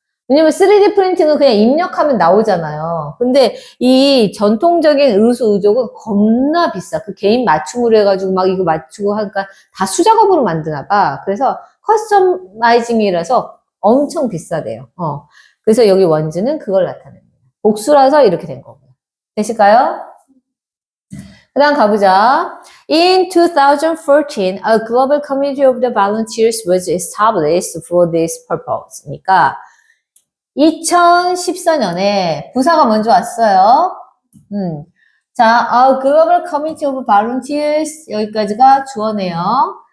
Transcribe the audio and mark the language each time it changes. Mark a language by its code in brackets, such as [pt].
[ko] 왜냐면 3D 프린팅은 그냥 입력하면 나오잖아요. 근데 이 전통적인 의수 의족은 겁나 비싸. 그 개인 맞춤으로 해가지고 이거 맞추고 하니까 다 수작업으로 만드나 봐. 그래서 커스터마이징이라서 엄청 비싸대요. 그래서 여기 원즈는 그걸 나타냅니다. 복수라서 이렇게 된 거고요. 되실까요? 그 다음 가보자. [en] In 2014, a global community of the volunteers was established for this purpose. [ko] 그러니까 2014년에 부사가 먼저 왔어요. 자, [en] a global community of volunteers [ko] 여기까지가 주어네요.